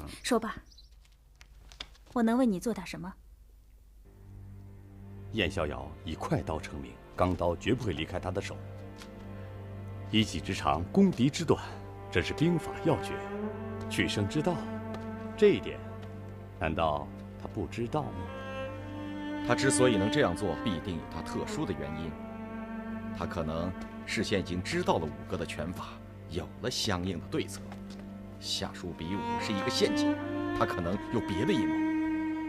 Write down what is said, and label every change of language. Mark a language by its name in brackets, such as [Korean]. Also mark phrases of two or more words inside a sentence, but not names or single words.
[Chinese] 說吧，我能為你做點什麼？燕逍遙以快刀成名，鋼刀絕不會離開他的手。一技之長，攻敵之短，這是兵法要訣，取勝之道。這一點，難道他不知道嗎？他之所以能這樣做，必定有他特殊的原因。他可能事先已經知道了五哥的拳法，有了相應的對策。下書比武是一個陷阱，他可能有別的陰謀。